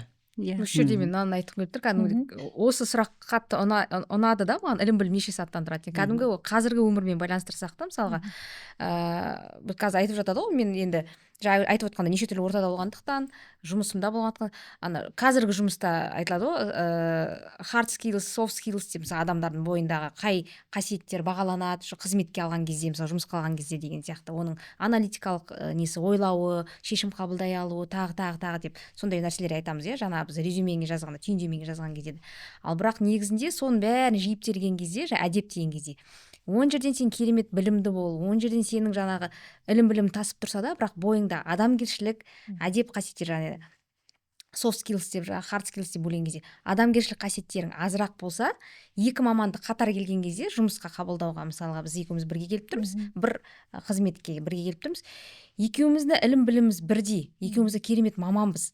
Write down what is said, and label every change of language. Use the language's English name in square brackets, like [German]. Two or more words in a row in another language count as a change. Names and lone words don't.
[Kazakh] Осы жерде мен мынаны айтқым келіп тұр, кәдімгі осы сұрақ қатты ұнады да маған, ілім білім неше сатыдан тұрады. Кәдімгі қазіргі өмірмен байланыстырсақ та, мысалға біз қазір айтып жатады ғой, мен енді айтып отқанда неше түрлі ортада болғандықтан, жұмысымда болғандықтан, қазіргі жұмыста айтылады ғой, [English] hard skills, soft skills [Kazakh] деп, мысалы адамдардың бойындағы қай қасиеттер бағаланады, қызметке алған кезде, мысалы жұмысқа алған кезде деген сияқты, оның аналитикалық несі, ойлауы, шешім қабылдай алуы, тағы деп сондай нәрселер айтамыз, жаңа біз резюмеңе жазғанда, түйіндемеге жазған кезде. Ал бірақ негізінде соның бәрін жиып терген кезде, әдеп деген кезде, 10 жерден сен керемет білімді бол, 10 жерден сенің жаңағы ілім білім тасып тұрса да, бірақ бойыңда адамгершілік, әдеп қасиеттер, жаңағы [English] soft skills [Kazakh] деп, [English] hard skills [Kazakh] деп бөлген кезде, адамгершілік қасиеттерің азырақ болса, екі маманды қатар келген кезде, жұмысқа қабылдауға, мысалға біз екеуміз бірге келіп тұрмыз, бір қызметке бірге келіп тұрмыз, екеуміздің ілім біліміміз бірдей, екеумізді керемет маманбыз.